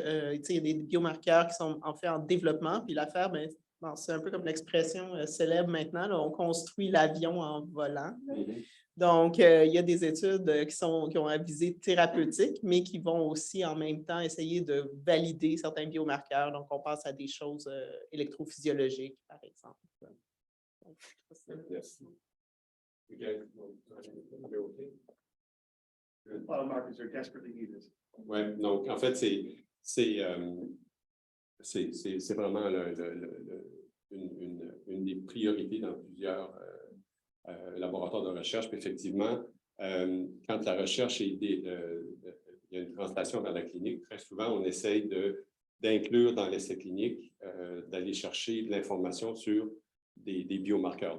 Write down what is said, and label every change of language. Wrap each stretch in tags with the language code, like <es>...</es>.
<fr>Il y a des biomarqueurs qui sont en fait en développement, puis l'affaire, c'est un peu comme l'expression célèbre maintenant, là, on construit l'avion en volant. Donc, il y a des études qui ont un visée thérapeutique, mais qui vont aussi en même temps essayer de valider certains biomarqueurs. Donc, on pense à des choses électrophysiologiques, par exemple. Merci.</fr> <en>Biomarkers are desperately needed.</en> <fr>Oui, donc en fait, c'est vraiment une des priorités dans plusieurs laboratoires de recherche. Puis effectivement, quand la recherche il y a une translation vers la clinique, très souvent, on essaye d'inclure dans l'essai clinique, d'aller chercher de l'information sur des biomarqueurs.</fr>